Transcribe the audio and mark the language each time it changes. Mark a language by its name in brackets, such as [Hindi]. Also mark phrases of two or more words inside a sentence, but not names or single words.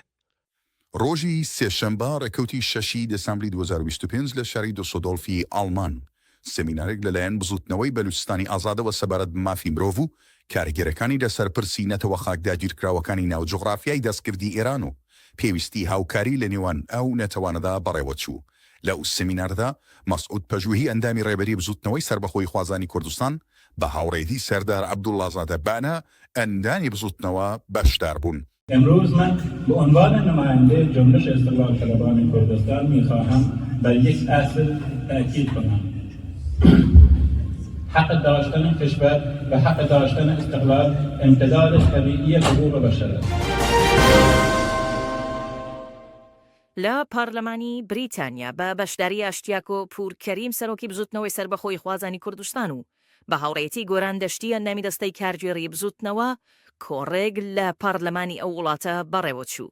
[Central Kurdish] ڕۆژی سێشەمبە ڕێکەوتی 6 دەسامبری 2025 لە شاری دۆسۆدۆڵفی ئاڵمان سێمینارێک لەلایەن بزوتنەوەی بەلوچستانی ئازادەوە سەبارەت بە مافی مرۆڤ و کارگەرەکانی لەسەر پرسی نەتەوە خاک داگیرکراوەکانی ناو جوغرافیای دەستکردی ئێران و پێویستی هاوکاری لە نێوان ئەو نەتەوانەدا بەڕێوە چوو. لەو سێمیناردا مەسعود پەژوهی ئەندامی ڕێبەری بزوتنەوەی سربەخۆی خوازانی کوردستان بە هاوڕێتی سەردار عەبدوڵڵازادە بانە ئەندانی بزوتنەوە بەشدار بوون. [Persian] امروز من به عنوان نماینده جنبش استقلال طلبان کردستان میخواهم بر یک اصل تاکید کنم: حق داشتن کشور و حق داشتن استقلال امتداد طبیعی حقوق بشر است. [Central Kurdish] لە پارلەمانی بریتانیا بە بەشداری ئاشتیاکۆ پورکەریم سەرۆکی بزوتنەوەی سربەخۆی خوازانی کوردستان و بە هاوڕێتی گۆران دەشتی ئەندامی دەستەی کارگێڕی بزوتنەوە کۆڕێک لە پارلەمانی ئەو وڵاتە بەڕێوە چوو.